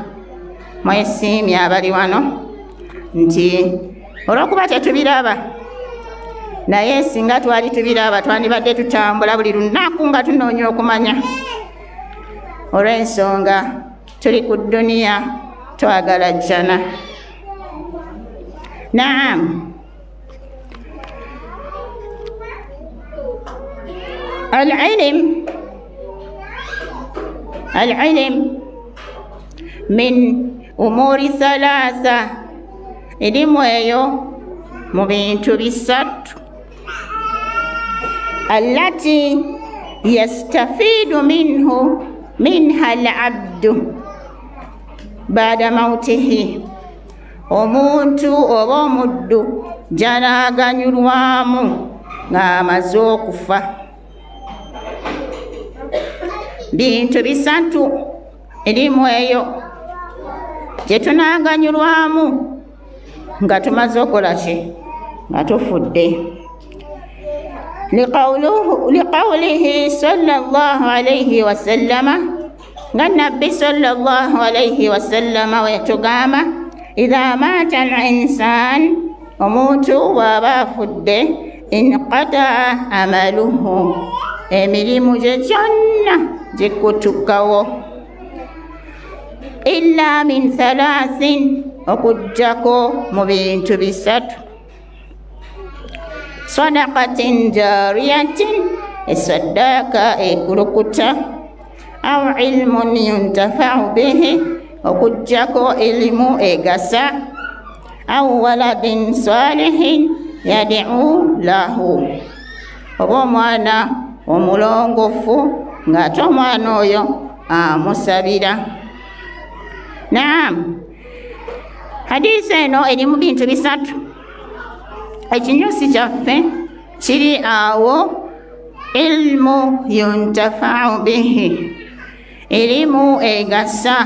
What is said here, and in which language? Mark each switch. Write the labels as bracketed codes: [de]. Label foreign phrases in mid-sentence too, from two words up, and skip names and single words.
[lg] Mwesiimye abali wano nti olw'okuba tetubiraba naye singa twali tubiraba twandibadde tutambula buli lunaku nga tunoonya okumanya. Olw'ensonga tuli ku dduniya twagala jjana. Naam, [ar] العلم من أمور ثلاثة, [lg] elimu eyo mu bintu bisatu [ar] التي يستفيد منها العبد بعد موته, [lg] omuntu oba omuddu gy'anaaganyulwamu ng'amaze okufa. Bintu bisatu elimu eyo gye tunaaganyulwamu nga tumaze okola ki, nga tufudde. [ar] لقوله صلى الله عليه وسلم, [lg] nga nabbi [ar] صلى الله عليه وسلم [lg] wetugamba [ar] إذا مات الإنسان, [lg] omuntu bw'aba afudde [ar] انقطع عمله, [lg] emirimu gye gyonna gikutukawo [ar] إلا من ثلاث, [lg] okujjako mu bintu bisatu: [ar] صدقة جارية, [lg] esaddaaka ekulukuta, [ar] أو علم ينتفع به, [lg] okujjako elimu egasa, [ar] أو ولد صالح يدعو له, [lg] oba omwana omulongofu ng'ate omwana oyo amusabira. Naam, hadisi eno erimu bintu bisatu. Ekinyusi kyaffe kiri awo, [ar] علم ينتفع به, [lg] elimu egasa.